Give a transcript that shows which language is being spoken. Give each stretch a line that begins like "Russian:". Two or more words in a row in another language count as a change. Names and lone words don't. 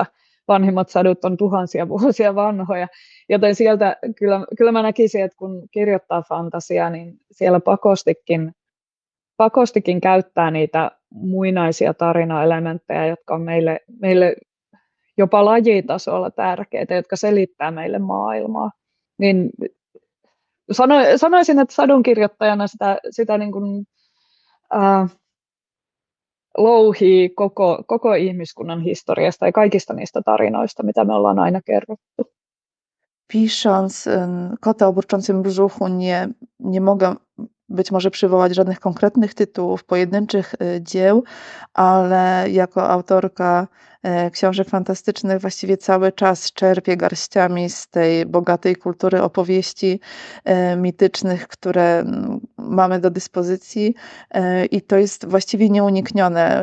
Finnish: Vanhimmat sadut on tuhansia vuosia vanhoja, joten sieltä kyllä mä näkisin, että kun kirjoittaa fantasiaa, niin siellä pakostikin käyttää niitä muinaisia tarinaelementtejä, jotka on meille jopa lajitasolla tärkeitä, jotka selittää meille maailmaa. Niin sanoisin, että sadunkirjoittajana sitä niin kuin, louhii koko ihmiskunnan historiasta ja kaikista niistä tarinoista, mitä me ollaan aina kerrottu.
Polish: Pisząc Kota o burczącym brzuchu nie mogę być może przywołać żadnych konkretnych tytułów, pojedynczych dzieł, ale jako autorka książek fantastycznych właściwie cały czas czerpię garściami z tej bogatej kultury opowieści mitycznych, które mamy do dyspozycji i to jest właściwie nieuniknione.